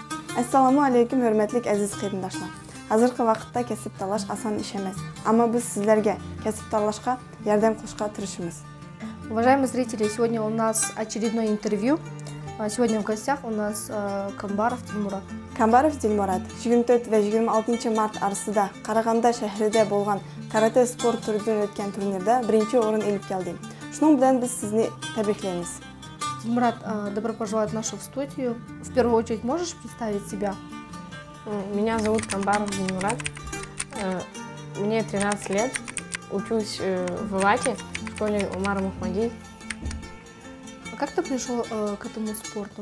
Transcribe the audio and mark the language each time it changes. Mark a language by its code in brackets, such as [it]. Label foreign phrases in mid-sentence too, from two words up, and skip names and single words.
[uz] Assalomu alaykum, hurmatli aziz qarindoshlar. Hozirgi vaqtda kasb tanlash oson ish emas, ammo biz sizlarga kasb tanlashga yordam qilishga tirishamiz. [ru] Уважаемые зрители, сегодня у нас очередное интервью. Сегодня в гостях у нас Камбаров Дилмурат. [uz] Камбаров Дилмурат 24 va 26 mart arasida Qarag'anda shahrida bo'lgan karate sport turidan o'tgan turnirda birinchi o'rin olib keldi. Shuning bilan biz sizni tabriklaymiz. [ru] Дилмурат, добро пожаловать в нашу студию. В первую очередь, можешь представить себя? Меня зовут Камбаров Дилмурат. Мне 13 лет. Учусь в Алате, в школе Умара Мухмади. А как ты пришел к этому спорту?